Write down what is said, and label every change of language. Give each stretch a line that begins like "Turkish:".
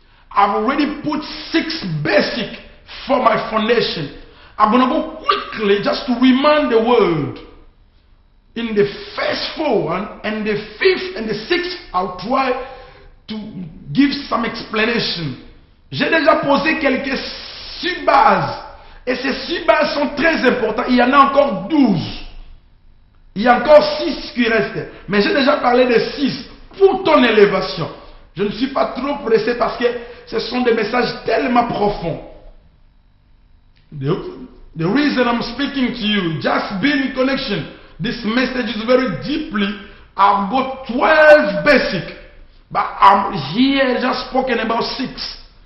English: I've already put 6 basic for my foundation. I'm going to go quickly just to remind the world. In the first 4 and the 5th and the 6th, I'll try to give some explanation.
French: J'ai déjà posé quelques 6 bases. Et ces 6 bases sont très importantes. Il y en a encore 12. Il y a encore 6 qui restent. Mais j'ai déjà parlé de 6 pour ton élévation. Je ne suis pas trop pressé parce que ce sont des messages tellement profonds.
English: The reason I'm speaking to you, just be in connection. This message is very deeply. I've got 12 basic. But I'm here just spoken about 6.